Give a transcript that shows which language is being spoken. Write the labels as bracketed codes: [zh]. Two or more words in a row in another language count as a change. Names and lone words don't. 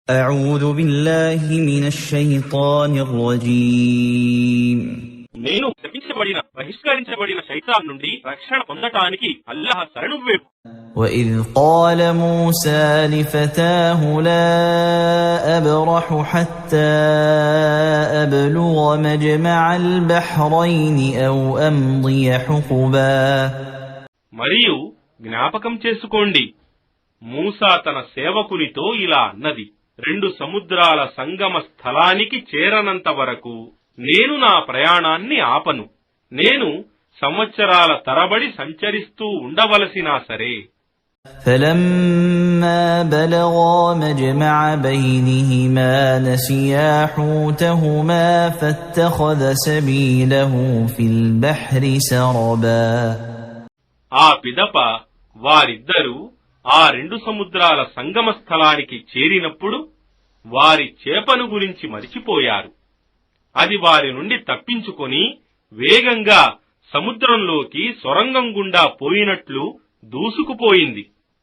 [ar] أعوذ بالله من الشيطان الرجيم [te] నేను శపించబడిన బహిష్కరించబడిన శైతాన్ నుండి రక్షణ పొందటానికి అల్లాహ్ శరణు వేపు. [ar] وإذ قال موسى لفتاه لا أبرح حتى أبلغ مجمع البحرين أو أمضي حقبا. [te] మరియు జ్ఞాపకం చేసుకోండి, మూసా తన సేవకునితో ఇలా అన్నది, 2 సముద్రాల సంగమ స్థలానికి చేరనంత వరకు నేను నా ప్రయాణాన్ని ఆపను. నేను సంవత్సరాల తరబడి సంచరిస్తూ ఉండవలసినా సరే. [ar] فلما بلغا مجمع بينهما نسيا حوتهما فاتخذ سبيله في البحر سربا. [te] ఆ పిదప వారిద్దరూ ఆ 2 సముద్రాల సంగమ స్థలానికి చేరినప్పుడు వారి చేపను గురించి మరిచిపోయారు. అది వారి నుండి తప్పించుకొని వేగంగా సముద్రంలోకి సొరంగం గుండా పోయినట్లు దూసుకుపోయింది.